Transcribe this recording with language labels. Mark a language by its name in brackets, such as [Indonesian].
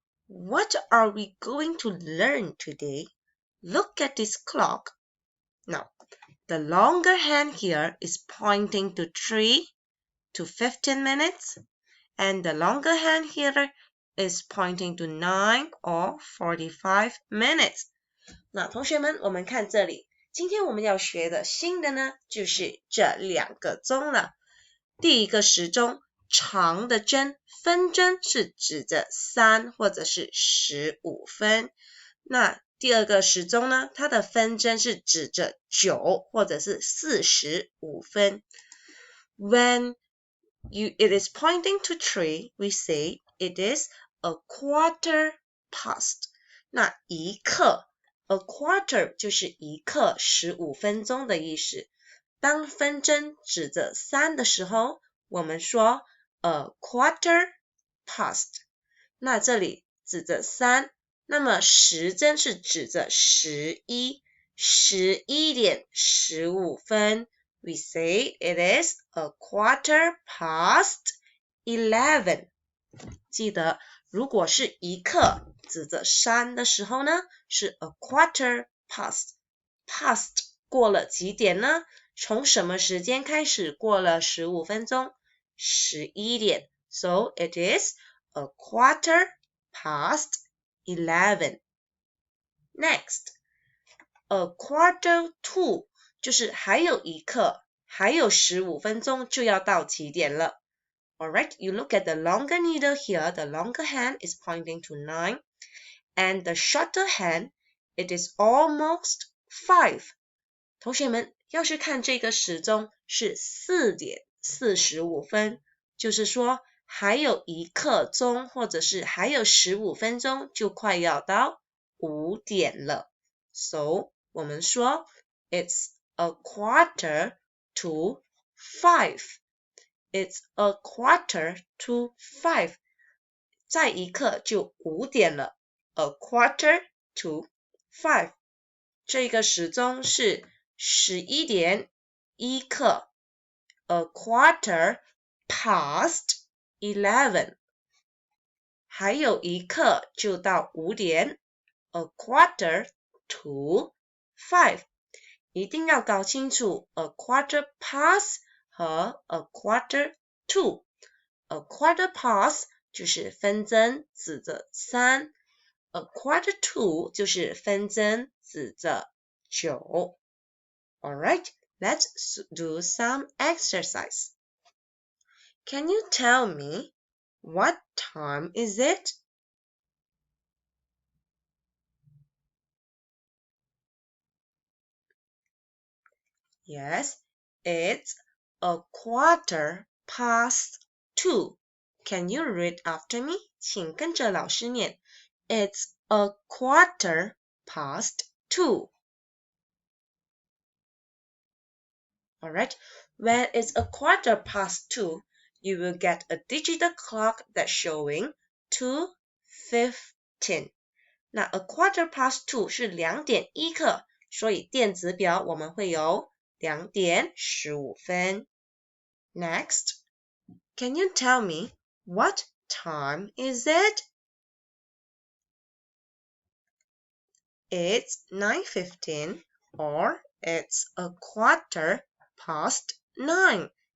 [English] What are we going to learn today? Look at this clock. Now, the longer hand here is pointing to 3 to 15 minutes, and the longer hand here is pointing to 9 or 45 minutes. [Chinese] 那同学们，我们看这里，今天我们要学的新的呢，就是这2个钟了。第一个时钟，长的针，分针是指着3或者是15分。那第二个时钟呢，它的分针是指着9或者是45分。 [English] When it is pointing to 3, we say it is a quarter past. [Chinese] 那一刻 a quarter 就是一刻15分钟的意思。当分针指着3的时候，我们说 a quarter past. 那这里指着3，那么时针是指着11，11点15分。 [English] We say it is a quarter past 11. [Chinese] 记得，如果是一刻指着3的时候呢，是 a quarter past. Past 过了几点呢？从什么时间开始过了15分钟？11点。 [English] So it is a quarter past 11. Next, a quarter to [Chinese] 就是还有一刻，还有15分钟就要到几点了。 [English] Alright, you look at the longer needle here, the longer hand is pointing to 9, and the shorter hand, it is almost 5. [Chinese] 同学们，要是看这个时钟是4点45分，就是说还有一刻钟，或者是还有15分钟就快要到5点了。 [English] So, [Chinese] 我们说 [English] it's a quarter to 5. It's a quarter to 5. [Chinese] 再一刻就5点了。 [English] A quarter to 5. [Chinese] 这个时钟是11点1刻。 [English] A quarter past 11. [Chinese] 还有一刻就到5点。A quarter [English] to 5。 [Chinese] 一定要搞清楚 a quarter past 和 a quarter to。A quarter past 就是分针指着3， a quarter to 就是分针指着9。 [English] Alright, let's do some exercise. Can you tell me what time is it? Yes, it's a quarter past 2. Can you read after me? [Chinese] 请跟着老师念。 [English] It's a quarter past 2. Alright, when it's a quarter past 2, you will get a digital clock that's showing 2:15. [Chinese] 那 a quarter past 2是2:01，所以电子表我们会有2:15。 [English] Next, can you tell me what time is it? It's 9:15 or it's a quarter past 9.